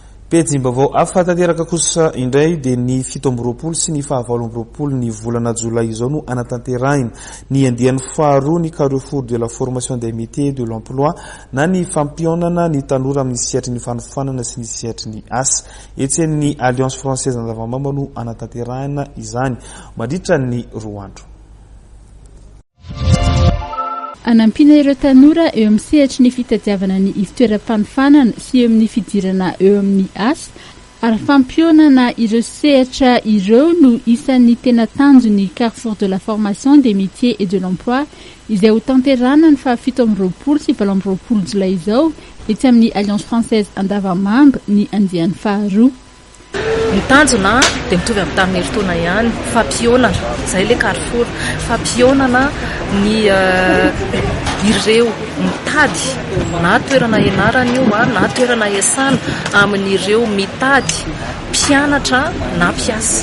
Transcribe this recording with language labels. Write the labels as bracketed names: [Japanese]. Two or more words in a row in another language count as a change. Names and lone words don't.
[Malagasy] Pejim-baovao afatanteraka kosa indray dia ny 7 sy ny 12 ny volana jolay izao no anatanterahina ny andiany faharoa ny Carrefour de la formation des métiers et de l'emploi na ny fampionana ny tanora amin'ny siatry ny fanofanana sy ny siatry ny asa. Etsen'ny Alliance Française Andavamamba no anatanterahina izany mandritra ny 2 andro. Anampina ireo tanora eo amin'ny sehatra ny fitadiavana ny fitoeram-panofanana sy eo amin'ny fidirana eo amin'ny asa ary fampionana ireo sehatra ireo no isan'ny tena tanjo ny Carrefour de la formation des métiers et de l'emploi izay ho tanterahana ny 17 sy 20 jolay izao ety amin'ny Alliance Française Andavamamba ny andiany faharoa. Ny tanjona dia mitovy amin'ny tamin'ny herintaona ihany, fampionana izay le Carrefour, fampionana ny ireo mitady na toerana ianarana io na toerana iasana amin'ireo mitady mpianatra na mpiasa